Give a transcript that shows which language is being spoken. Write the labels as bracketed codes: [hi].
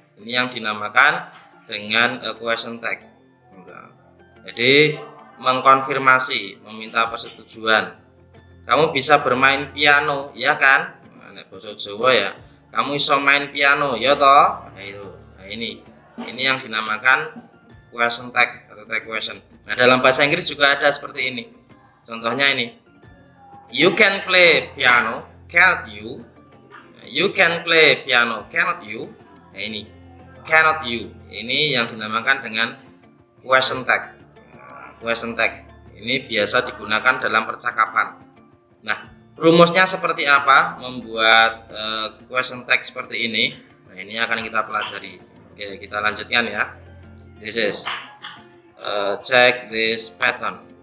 [id] Ini yang dinamakan dengan question tag. Jadi mengkonfirmasi, meminta persetujuan. Kamu bisa bermain piano, ya kan? Nah, bahasa Jawa ya. Kamu bisa main piano, ya toh? Nah itu. Nah ini yang dinamakan question tag atau tag question. Nah dalam bahasa Inggris juga ada seperti ini. Contohnya ini. [en] You can play piano, cannot you? You can play piano, cannot you? [id] Nah ini. [en] Cannot you. [id] Ini yang dinamakan dengan question tag. Question tag ini biasa digunakan dalam percakapan. Nah, rumusnya seperti apa membuat question tag seperti ini? Nah, ini akan kita pelajari. Oke, kita lanjutkan ya. [en] This is check this pattern.